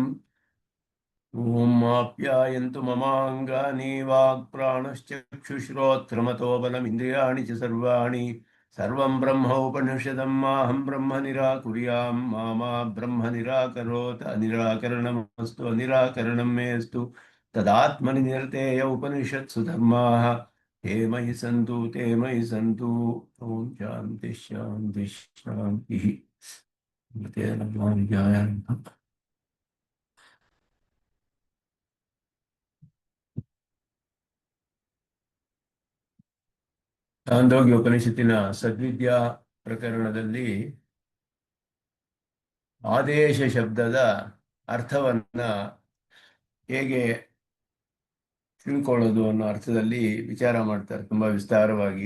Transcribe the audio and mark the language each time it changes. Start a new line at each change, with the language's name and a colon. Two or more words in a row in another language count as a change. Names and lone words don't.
Sanskrit: ॐ आप्यायन्तु ममाङ्गानि वाक्प्राणश्चक्षुश्रोत्रमतो बलमिन्द्रियाणि च सर्वाणि सर्वं ब्रह्म उपनिषदं माहं ब्रह्म निराकुर्यां मा ब्रह्म निराकरोत् अनिराकरणमस्तु अनिराकरणं मेऽस्तु तदात्मनि निरतेय उपनिषत्सु धर्माः ते मयि सन्तु। ॐ शान्ति शान्ति शान्तिः।
Kannada: ಛಾಂದೋಗ್ಯ ಉಪನಿಷತ್ತಿನ ಸದ್ವಿದ್ಯಾ ಪ್ರಕರಣದಲ್ಲಿ ಆದೇಶ ಶಬ್ದದ ಅರ್ಥವನ್ನ ಹೇಗೆ ತಿಳ್ಕೊಳ್ಳೋದು ಅನ್ನೋ ಅರ್ಥದಲ್ಲಿ ವಿಚಾರ ಮಾಡ್ತಾರೆ ತುಂಬಾ ವಿಸ್ತಾರವಾಗಿ.